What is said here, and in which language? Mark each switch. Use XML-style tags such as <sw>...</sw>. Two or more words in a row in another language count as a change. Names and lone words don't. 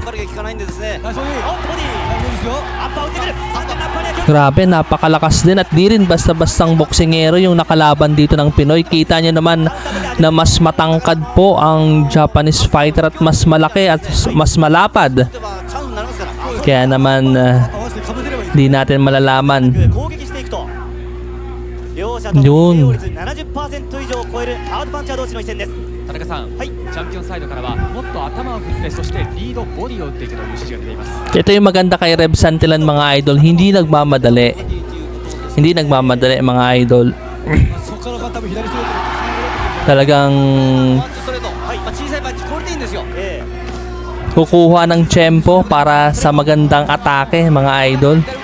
<tl>Grabe, napakalakas din at di rin basta-bastang boksingero yung nakalaban dito ng Pinoy. Kita nyo naman na mas matangkad po ang Japanese fighter at mas malaki at mas malapad. Kaya naman di natin malalaman. Yun.</tl> <ja>田中さん、チャンピオンサイドからはもっと頭を振ってそしてリードボディを打っていくという指示が出ています。</ja> <tl>Ito yung maganda kay Reb Santillan mga idol, hindi nagmamadali mga idol. Talagang kukuha ng tempo para sa magandang atake mga idol.</tl>